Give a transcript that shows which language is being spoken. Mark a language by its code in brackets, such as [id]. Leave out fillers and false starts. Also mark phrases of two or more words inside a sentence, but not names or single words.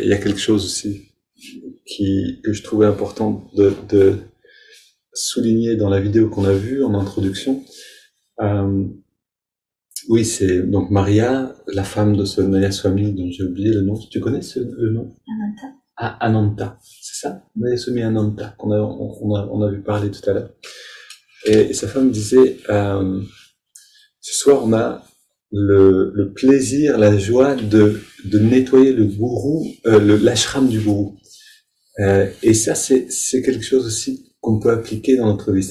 [fr] Il y a quelque chose aussi que je trouvais important de souligner dans la vidéo qu'on a vue en introduction. Oui, c'est donc Maria, la femme de ce Mayaswami dont j'ai oublié le nom. Tu connais le nom? Ananta. Ah, Ananta, c'est ça? Mayaswami Ananta, on a vu parler tout à l'heure. Et sa femme disait, ce soir on a le plaisir, la joie de nettoyer le gourou, l'ashram du gourou. Et ça, c'est quelque chose aussi qu'on peut appliquer dans notre vie.